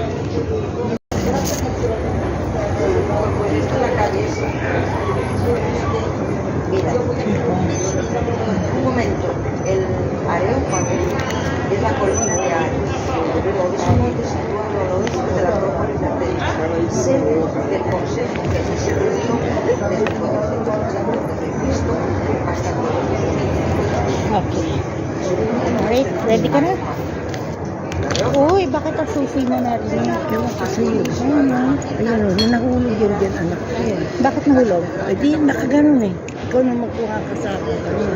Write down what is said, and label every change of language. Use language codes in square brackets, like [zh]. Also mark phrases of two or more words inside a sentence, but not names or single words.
[es] Un momento, el aeropuerto es la colina es un monte situado al oeste de la Acrópolis de Atenas, sede del Consejo que se reunió desde 400 años de Cristo hasta [en] Okay. Alright, ready [tl] ka na? Uy, bakit ang susi mo na rin? Kaya kasi yun. Ayun, nahulog yun dyan anak ko yan. Bakit nahulog? Ay di, nakaganon eh. Ikaw na magkuha ka sa akin kanina.